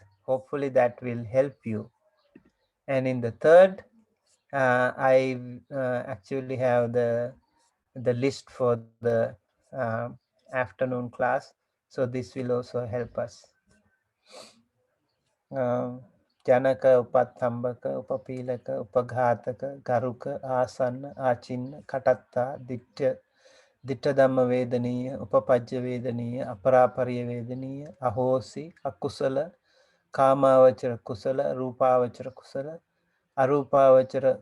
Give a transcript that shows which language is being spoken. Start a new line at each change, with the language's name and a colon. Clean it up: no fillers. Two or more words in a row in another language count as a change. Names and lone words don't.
English: Hopefully that will help you. And in the third, I actually have the list for the afternoon class. So this will also help us.
Pali: Janaka, Upathambaka, Upapilaka, Upaghataka, Garuka, Asana, Achinna, Katatta, Ditta Dhamma Vedaniya, Upapajya Vedaniya, Aparapariya Vedaniya, Ahosi, Akusala, Kamavachara Kusala, Rupavachara Kusala, Arupavachara